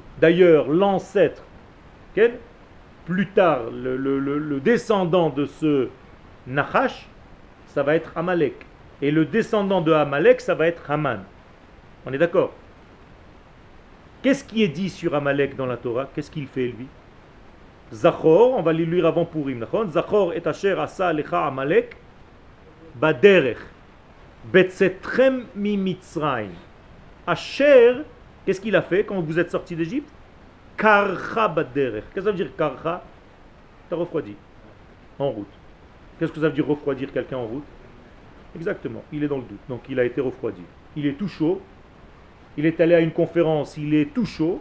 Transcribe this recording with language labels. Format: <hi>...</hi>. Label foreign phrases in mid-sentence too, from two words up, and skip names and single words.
<fr>D'ailleurs, l'ancêtre, plus tard, le descendant de ce Nachash, ça va être Amalek. Et le descendant de Amalek, ça va être Haman. On est d'accord? Qu'est-ce qui est dit sur Amalek dans la Torah? Qu'est-ce qu'il fait lui? Zachor, on va les lire avant Purim.</fr> <he>זכור את אשר עשה לך עמלק בדרך בצאתכם ממצרים.</he> <fr>Asher, qu'est-ce qu'il a fait quand vous êtes sortis d'Égypte?</fr> <he>קרך בדרך.</he> <fr>Qu'est-ce que ça veut dire karcha? T'as refroidi. En route. Qu'est-ce que ça veut dire refroidir quelqu'un en route? Exactement, il est dans le doute. Donc il a été refroidi. Il est tout chaud. Il est allé à une conférence, il est tout chaud.</fr>